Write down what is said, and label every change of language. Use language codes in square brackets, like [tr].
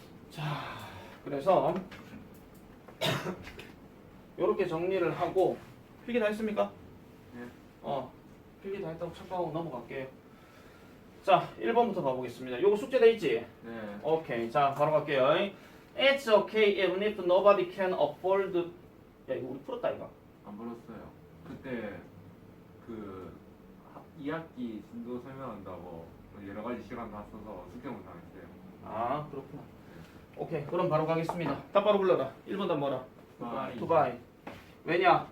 [ko] 자, 그래서 요렇게 정리를 하고 필기 다 했습니까? 네. 필기 다 했다고 착각하고 넘어갈게요. 자, 1번부터 가보겠습니다. 요거 숙제 돼 있지? 네. 오케이, 자 바로 갈게요. [en] It's okay even if nobody can afford. [ko] 야 이거 우리 풀었다 이거. 안 불렀어요. 그때 그 2학기 진도 설명한다고 여러 가지 시간 다 써서 숙제 못 당했어요. 아 그렇구나. 오케이, 그럼 바로 가겠습니다. 다 바로 불러라. 1번 답 뭐라? To buy. 왜냐?